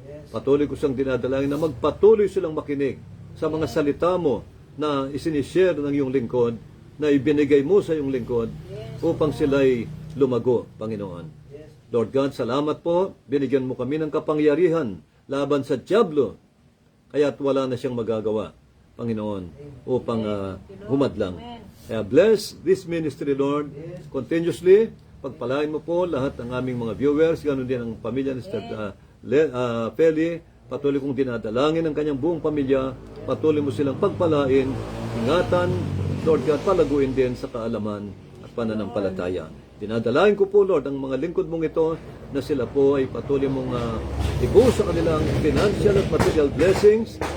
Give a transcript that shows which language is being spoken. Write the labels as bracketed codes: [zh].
[tl] Patuloy ko siyang dinadalangin na magpatuloy silang makinig sa mga salita mo na isinishare ng iyong lingkod, na ibinigay mo sa iyong lingkod upang sila'y lumago, Panginoon. Lord God, salamat po. Binigyan mo kami ng kapangyarihan laban sa Diablo. Kaya't wala na siyang magagawa, Panginoon, upang humadlang. Kaya [en] bless this ministry, Lord, continuously. [tl] Pagpalain mo po lahat ng aming mga viewers, ganoon din ang pamilya ni Sister Feli. Patuloy kong dinadalangin ang kanyang buong pamilya. Patuloy mo silang pagpalain, ingatan, Lord God, palaguin din sa kaalaman at pananampalataya. Dinadalain ko po, Lord, ang mga lingkod mong ito na sila po ay patuloy mong ibuhos sa kanilang financial at material blessings.